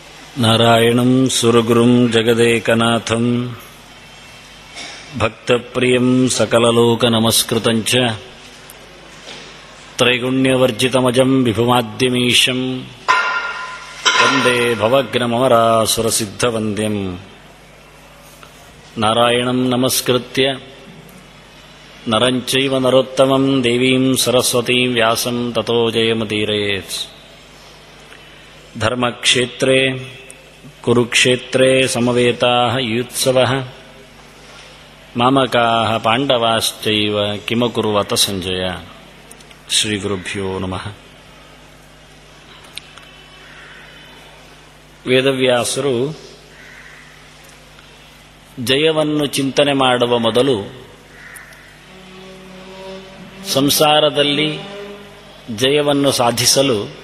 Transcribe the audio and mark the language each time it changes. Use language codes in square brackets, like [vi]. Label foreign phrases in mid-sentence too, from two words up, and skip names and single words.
[sa] ನಾರಾಯಣಂ ಸುರಗುರುಂ ಜಗದೇಕನಾಥಂ ಭಕ್ತಪ್ರಿಯಂ ಸಕಲಲೋಕನಮಸ್ಕೃತಂಚ ತ್ರೈಗುಣ್ಯವರ್ಜಿತಮಜಂ ವಿಭುಮಾದ್ಯಮೀಶಂ ವಂದೇ ಭವಗ್ನಮರಾಸುರಸಿದ್ಧವಂದ್ಯಂ ನಾರಾಯಣಂ ನಮಸ್ಕೃತ್ಯ ನರಂಚೈವ ನರೋತ್ತಮಂ ದೇವೀಂ ಸರಸ್ವತೀಂ ವ್ಯಾಸಂ ತತೋ ಜಯಮುದೀರಯೇತ್. ಧರ್ಮಕ್ಷೇತ್ರೇ ಕುರುಕ್ಷೇತ್ರೇ ಸಮವೇತಾಃ ಯುತ್ಸವಃ ಮಾಮಕಾಃ ಪಾಂಡವಾಶ್ಚೈವ ಕಿಮಕುರ್ವತ ಸಂಜಯ. ಶ್ರೀ ಗುರುಭ್ಯೋ ನಮಃ. [kn] ವೇದವ್ಯಾಸರು ಜಯವನ್ನು ಚಿಂತನೆ ಮಾಡುವ ಮೊದಲು ಸಂಸಾರದಲ್ಲಿ ಜಯವನ್ನು ಸಾಧಿಸಲು